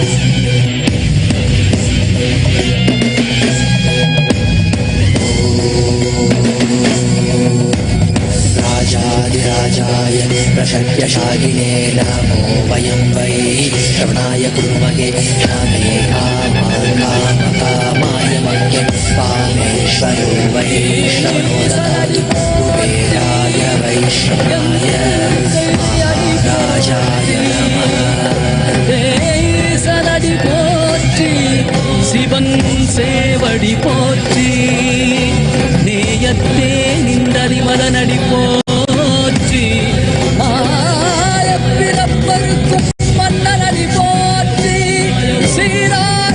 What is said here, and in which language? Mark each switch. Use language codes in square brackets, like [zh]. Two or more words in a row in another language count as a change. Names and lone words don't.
[sa] राजाधिराजाय प्रशक्यशालिने नमो वयं वै श्रवणाय कुर्महे नमे कामाय मह्यं कामेश्वरो वै श्रवणो ददातु कुबेराय वैश्रवणाय महाराजाय नमः [ta] சலடி போற்றி சிவன் சேவடி போற்றி நேயத்தே நின்றறிமலனடி போற்றி ஆயப்பிறப்பருக்கும் மன்னனடி போற்றி சீரார்